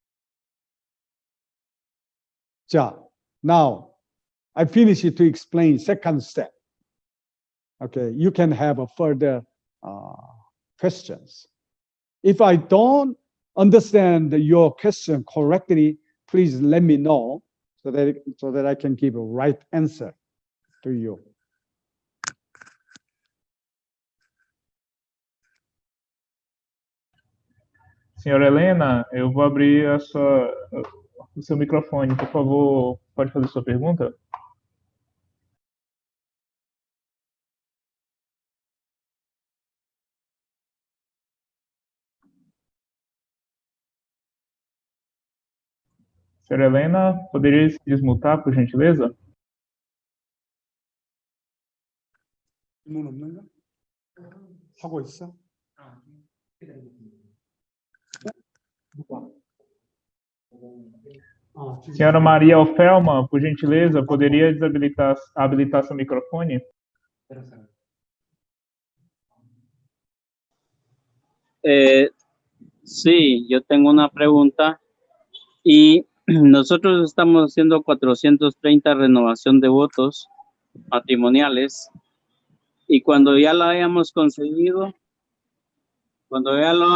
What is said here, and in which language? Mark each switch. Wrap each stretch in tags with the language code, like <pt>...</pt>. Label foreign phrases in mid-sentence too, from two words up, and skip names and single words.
<en>So now I finish it to explain second step. Okay, you can have a further questions. If I don't understand your question correctly, please let me know so that I can give a right answer to you.</en> <pt>Senhora Helena, eu vou abrir o seu microfone. Por favor, pode fazer sua pergunta? Senhora Helena, poderia se desmutar, por gentileza?</pt> <ko>질문 없는가? 하고 있어?</ko> <pt>Senhora Maria Ofelma, por gentileza, poderia habilitar seu microfone?</pt> <es>Sí, yo tengo una pregunta y nosotros estamos haciendo 430 renovación de votos matrimoniales y cuando ya lo hayamos conseguido, cuando ya</es>